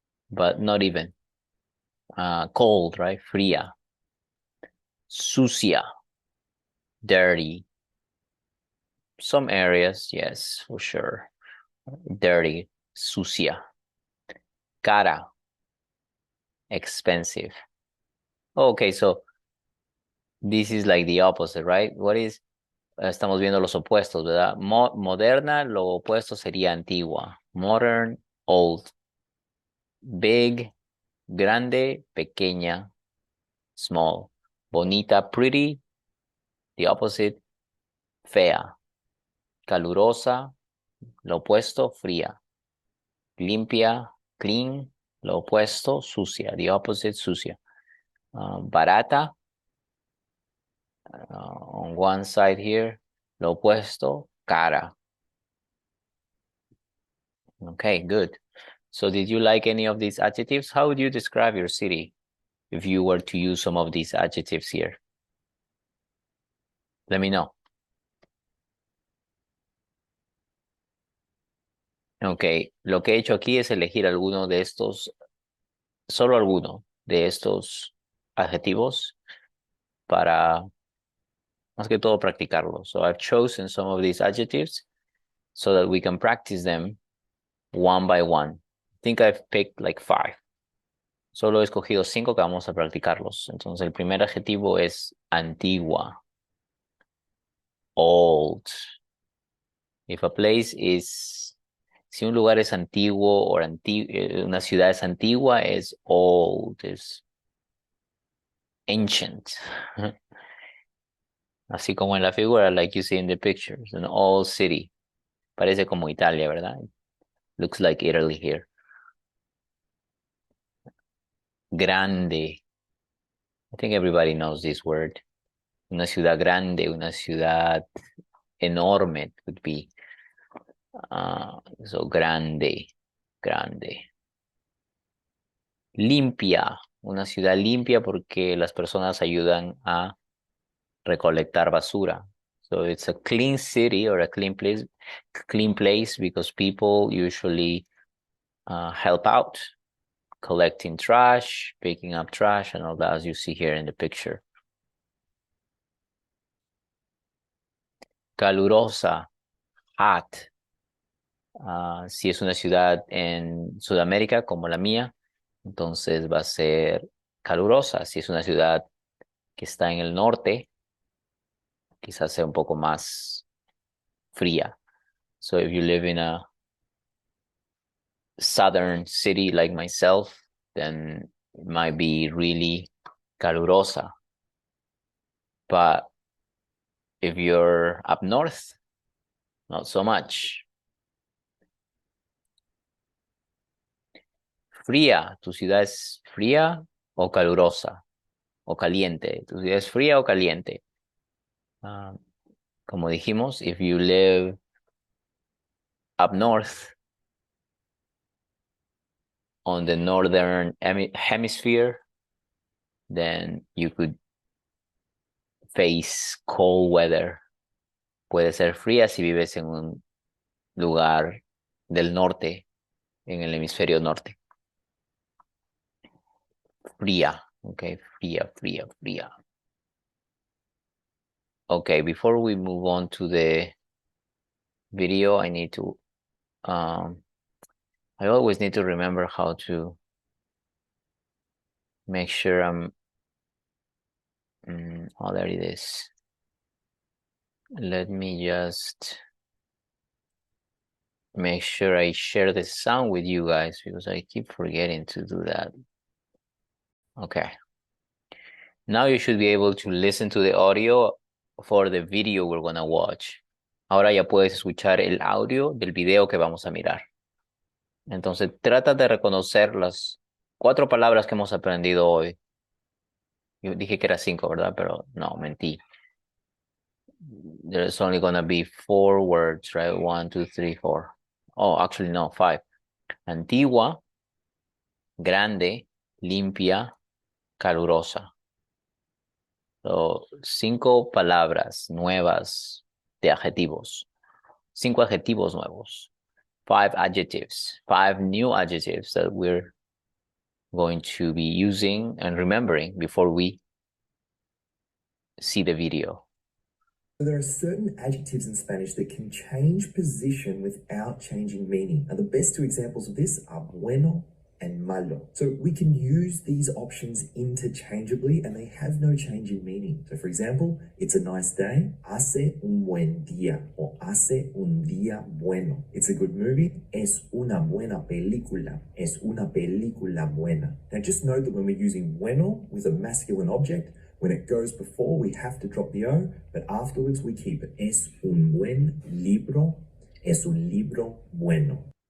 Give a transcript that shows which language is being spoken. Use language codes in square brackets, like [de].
[en] But not even. Cold, right? [es] Fría. Sucia. [en] Dirty. Some areas, yes, for sure. Dirty. [es] Sucia. Cara. [en] Expensive. Okay, so this is like the opposite, right? What is... [es] Estamos viendo los opuestos, ¿verdad? Moderna, lo opuesto sería antigua. [en] Modern, old. Big, [es] grande, pequeña, [en] small. Bonita, pretty. The opposite, fea. [es] Calurosa, lo opuesto, fría. Limpia, clean. Lo opuesto, sucia. [en] The opposite, [es] sucia. Barata. [en] On one side here, [es] lo opuesto, cara. [en] Okay, good. So did you like any of these adjectives? How would you describe your city if you were to use some of these adjectives here? Let me know. [es] Okay, lo que he hecho aquí es elegir alguno de estos, solo alguno de estos adjetivos para, más que todo, practicarlos. [en] So I've chosen some of these adjectives so that we can practice them one by one. I think I've picked like 5. [es] Solo he escogido 5 que vamos a practicarlos. Entonces, el primer adjetivo es antigua. Old. [en] If a place is... [es] Si un lugar es antiguo o una ciudad es antigua, es old, es ancient. Así como en la figura, [en] like you see in the pictures, an old city. [es] Parece como Italia, ¿verdad? [en] Looks like Italy here. [es] Grande. [en] I think everybody knows this word. [es] Una ciudad grande, una ciudad enorme [en] could be. [es] So grande, grande. Limpia, una ciudad limpia porque las personas ayudan a recolectar basura. [en] So it's a clean city or a clean place because people usually help out, collecting trash, picking up trash, and all that, as you see here in the picture. [es] Calurosa, hot. Si es una ciudad en Sudamérica como la mía, entonces va a ser calurosa. Si es una ciudad que está en el norte, quizás sea un poco más fría. [en] So if you live in a southern city like myself, then it might be really calurosa. But if you're up north, not so much. [es] Fría, ¿tu ciudad es fría o calurosa? O caliente, ¿tu ciudad es fría o caliente? Como dijimos, [en] if you live up north on the northern hemisphere, then you could face cold weather. [es] Puede ser fría si vives en un lugar del norte, en el hemisferio norte. Fría, okay, fría. [en] Okay, before we move on to the video, I need to, I always need to remember how to make sure I'm, oh, there it is. Let me just make sure I share the sound with you guys because I keep forgetting to do that. Okay. Now you should be able to listen to the audio for the video we're gonna watch. [es] Ahora ya puedes escuchar el audio del video que vamos a mirar. Entonces, trata de reconocer las 4 palabras que hemos aprendido hoy. Yo dije que era 5, ¿verdad? Pero no, mentí. [en] There's only gonna be 4 words, right? 1, 2, 3, 4. Oh, actually, no, 5. [es] Antigua, grande, limpia, calurosa. So, 5 palabras nuevas de adjetivos. 5 adjetivos nuevos. [en] 5 adjectives. 5 new adjectives that we're going to be using and remembering before we see the video. There are certain adjectives in Spanish that can change position without changing meaning. Now, the best 2 examples of this are bueno and malo. So we can use these options interchangeably and they have no change in meaning. So for example, it's a nice day, [es] hace un buen día, [en] or [es] hace un día bueno. [en] It's a good movie, [es] es una buena película, es una película buena. [en] Now just note that when we're using bueno with a masculine object, when it goes before, we have to drop the O, but afterwards we keep it. [es] Es un buen libro, es un libro bueno.